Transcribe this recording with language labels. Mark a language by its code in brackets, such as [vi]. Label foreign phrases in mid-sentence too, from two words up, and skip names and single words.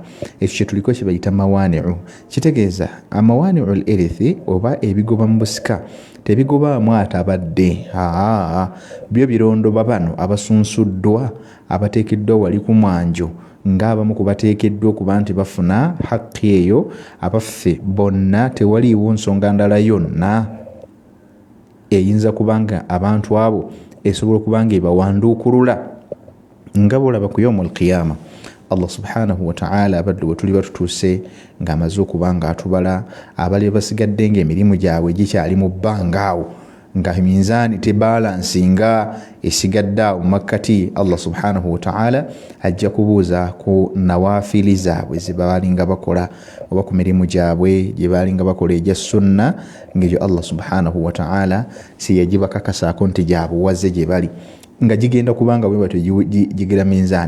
[lg] Ekyo kye tuliko kye bayita mawani'u. Kitegeeza [ar] موانع الإرث [lg] oba ebigoba mu busika tebigobaamu atabadde, byo birondoba bano abasunsuddwa abateekeddwa wali ku mwanjo ng'abamu ku bateekeddwa okuba nti bafuna haqqi eyo. Abaffe bonna tewaliiwo nsonga ndala yonna eyinza kubanga abantu abo esobola okuba nga ebawanduukulula nga bw'olaba ku [ar] يوم القيامة. الله سبحانه وتعالى [lg] abadde bwe tuli batutuuse ng'amaze okuba nga atubala abali basigadde ng'emirimu gyabwe gikyali mu bbanga awo nga minzaani tebalansinga esigadde awo mu makkati, [ar] الله سبحانه وتعالى [lg] ajja kubuuza ku nawaafili zaabwe ze baalinga bakola oba ku mirimu gyabwe gye baalinga bakola egya sunna, ng'egyo [ar] الله سبحانه وتعالى [lg] si yagibakakasaako nti gyabuwaze gye bali nga gigenda kubanga bwe batyo gigira minzaani.